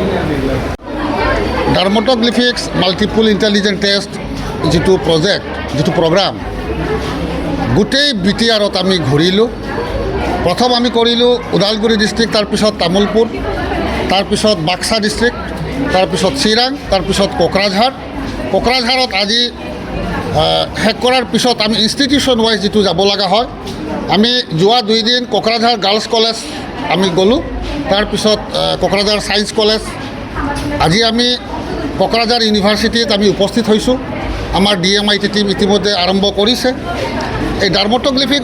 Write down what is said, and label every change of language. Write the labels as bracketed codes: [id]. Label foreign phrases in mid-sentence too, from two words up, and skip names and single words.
[en] dermatoglyphics multiple intelligent test Jitu project Jitu program [as] গোটেই বিটিআৰত আমি ঘূৰিলোঁ প্ৰথম আমি কৰিলোঁ উদালগুৰি ডিষ্ট্ৰিক্ট তাৰপিছত তামুলপুৰ তাৰপিছত বাক্সা ডিষ্ট্ৰিক্ট তাৰপিছত চিৰাং তাৰপিছত কোকৰাঝাৰত আজি শেষ কৰাৰ পিছত আমি [en] institution wise [as] যিটো যাব লগা হয় আমি যোৱা 2 দিন কোকৰাঝাৰ গাৰ্লছ কলেজ আমি গ'লোঁ তাৰপিছত কোকৰাঝাৰ ছায়েন্স কলেজ আজি আমি কোকৰাঝাৰ ইউনিভাৰ্চিটিত আমি উপস্থিত হৈছোঁ আমাৰ DMIT টিম ইতিমধ্যে আৰম্ভ কৰিছে এই ডাৰ্মাট'গ্লিফিক